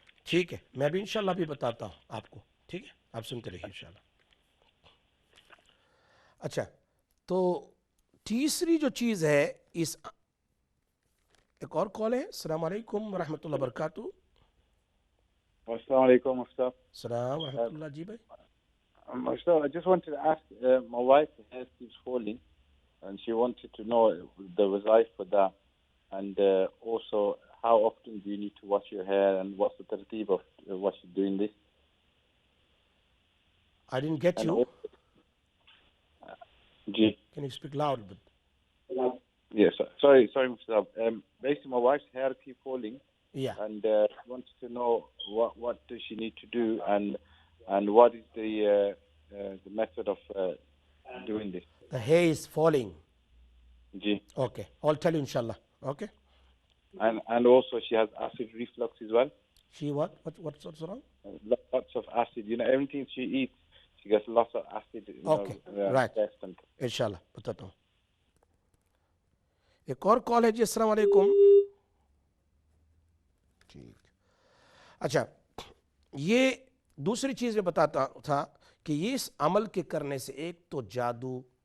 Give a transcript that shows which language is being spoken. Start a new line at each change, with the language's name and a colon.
Urdu: ٹھیک ہے، میں بھی انشاءاللہ بھی بتاتا ہوں آپ کو، ٹھیک ہے، آپ سنتے رہیے انشاءاللہ۔ اچھا، تو تیسری جو چیز ہے اس ایک اور کال ہے۔ السلام علیکم ورحمۃ اللہ وبرکاتہ۔ السلام علیکم Mustaf. السلام ورحمۃ اللہ۔ جی بھائی۔
English: Mustaf, I just wanted to ask, my wife's hair keeps falling and she wanted to know the wazaif for that, and also how often do you need to wash your hair and what's the tartib of doing this? I didn't get And you. Ji. Can you speak loud a bit? Yes, sorry Mustaf. Basically my wife's hair keeps falling. Yeah. And wants to know what does she need to do, and what is the method of doing this. The hair is falling. Ji. Okay, I'll tell you inshallah. Okay. And also she has acid reflux as well. She what's wrong? Lots of acid. Everything she eats, she gets lots of acid. Okay, right.
Urdu: انشاءاللہ بتاتا ہوں۔ ایک اور کال ہے جی۔ السلام علیکم۔ ٹھیک، اچھا، یہ دوسری چیز میں بتاتا تھا کہ یہ اس عمل کے کرنے سے ایک تو جادو